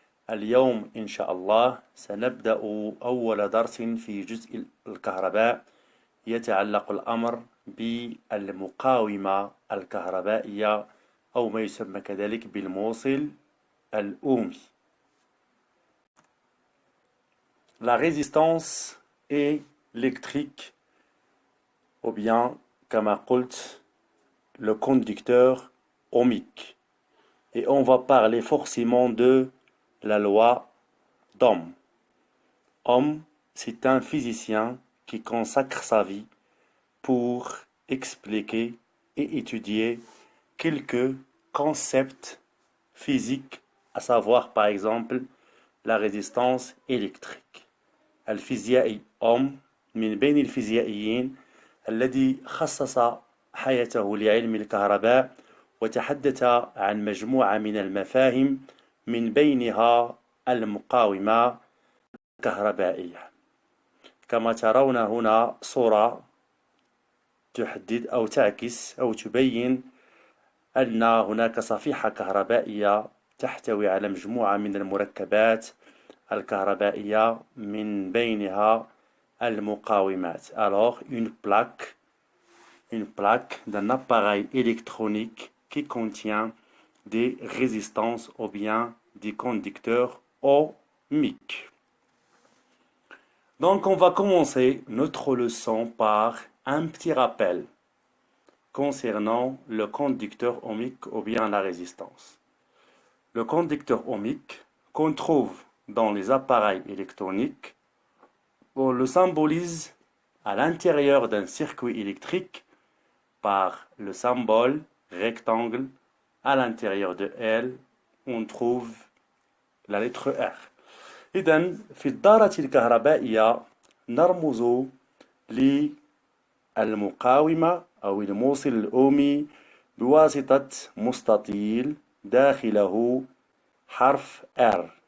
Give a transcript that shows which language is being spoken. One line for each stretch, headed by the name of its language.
Arabic: اليوم إن شاء الله سنبدأ أول درس في جزء الكهرباء. يتعلق الأمر بالمقاومة الكهربائية أو ما يسمى كذلك بالموصل الأومي.
French: La résistance électrique, ou bien, comme قلت, le conducteur ohmique. Et on va parler forcément de la loi d'Ohm. Ohm, c'est un physicien qui consacre sa vie pour expliquer et étudier quelques concepts physiques, à savoir par exemple la résistance électrique.
Arabic: الفيزيائي أوم من بين الفيزيائيين الذي خصص حياته لعلم الكهرباء وتحدث عن مجموعة من المفاهيم من بينها المقاومة الكهربائية. كما ترون هنا صورة تحدد أو تعكس أو تبين أن هناك صفيحة كهربائية تحتوي على مجموعة من المركبات الكهربائية من بينها المقاومات.
French: Alors, une plaque d'un appareil électronique qui contient des résistances ou bien des conducteurs ohmiques. Donc, on va commencer notre leçon par un petit rappel concernant le conducteur ohmique ou bien la résistance. Le conducteur ohmique qu'on trouve dans les appareils électroniques, on le symbolise à l'intérieur d'un circuit électrique par le symbole rectangle. À l'intérieur de L, on trouve la lettre R.
Arabic: إذن في الدارة الكهربائية نرمز للمقاومة أو الموصل الأومي بواسطة مستطيل داخله حرف R.